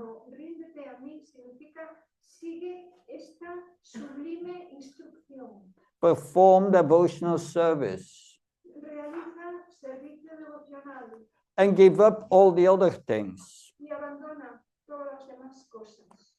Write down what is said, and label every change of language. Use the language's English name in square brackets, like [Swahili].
[Spanish] Ríndete a mí significa sigue esta sublime instrucción. [English] Perform devotional service. [Spanish] Realiza servicio devocional [English] And give up all the other things. [Spanish] y abandona todas las demás cosas.